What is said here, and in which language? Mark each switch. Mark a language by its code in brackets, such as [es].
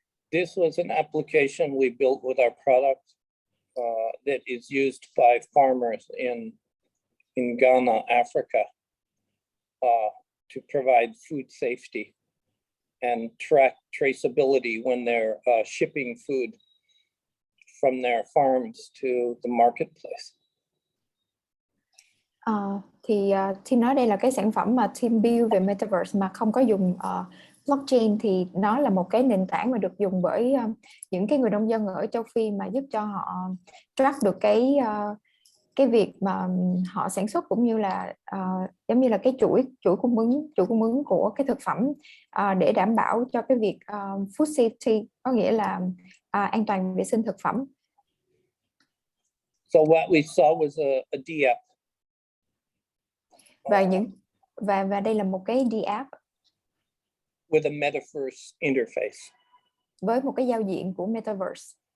[en] This was an application we built with our product that is used by farmers in Ghana, Africa, to provide food safety and track traceability when they're shipping food from their farms to the marketplace. [vi] Thì team nói đây là cái sản phẩm mà team build về Metaverse mà không có dùng blockchain, thì nó là một cái nền tảng mà được dùng bởi những cái người nông dân ở châu Phi, mà giúp cho họ track được cái việc mà họ sản xuất, cũng như là giống như là cái chuỗi cung ứng của cái thực phẩm, để đảm bảo cho cái việc food safety, có nghĩa là an toàn vệ sinh thực phẩm. [en] So what we saw was a DApp. [vi] Và đây là một cái DApp [en] with a Metaverse interface. [vi] Với một cái giao diện của Metaverse.